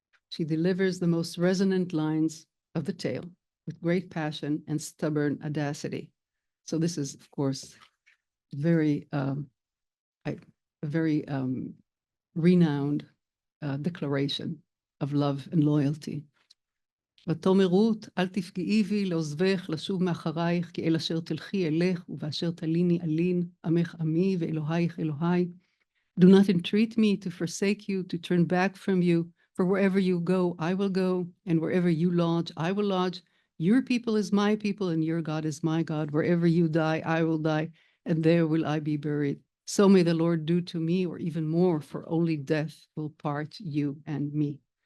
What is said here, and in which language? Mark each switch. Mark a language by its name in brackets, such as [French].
[English] She delivers the most resonant lines of the tale with great passion and stubborn audacity. So this is, of course, a very renowned declaration of love and loyalty. [Hebrew] ותאמר רות, אל תפגעי בי לעוזבך לשוב מאחרייך, כי אל אשר תלכי אלך, ובאשר תליני אלין, עמך עמי ואלוהיך אלוהי. [English] Do not entreat me to forsake you, to turn back from you, for wherever you go, I will go, and wherever you lodge, I will lodge. Your people is my people, and your God is my God. Wherever you die, I will die, and there will I be buried. So may the Lord do to me, or even more, for only death will part you and me.